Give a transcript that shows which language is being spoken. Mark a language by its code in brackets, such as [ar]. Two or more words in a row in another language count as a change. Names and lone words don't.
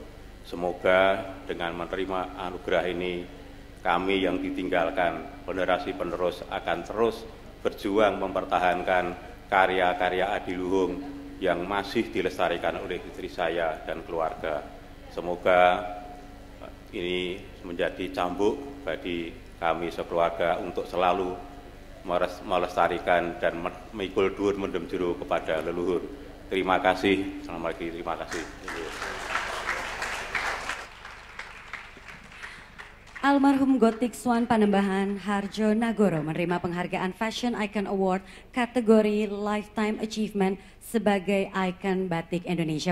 [id] Semoga dengan menerima anugerah ini, kami yang ditinggalkan, generasi penerus akan terus berjuang mempertahankan karya-karya adiluhung yang masih dilestarikan oleh istri saya dan keluarga. Semoga ini menjadi cambuk bagi kami sekeluarga untuk selalu melestarikan dan [jv] mikul dhuwur mendem jero [id] kepada leluhur. Terima kasih, selamat pagi, terima kasih. Almarhum Gotik Swan Panembahan Hadjonegoro menerima penghargaan Fashion Icon Award kategori Lifetime Achievement sebagai ikon batik Indonesia.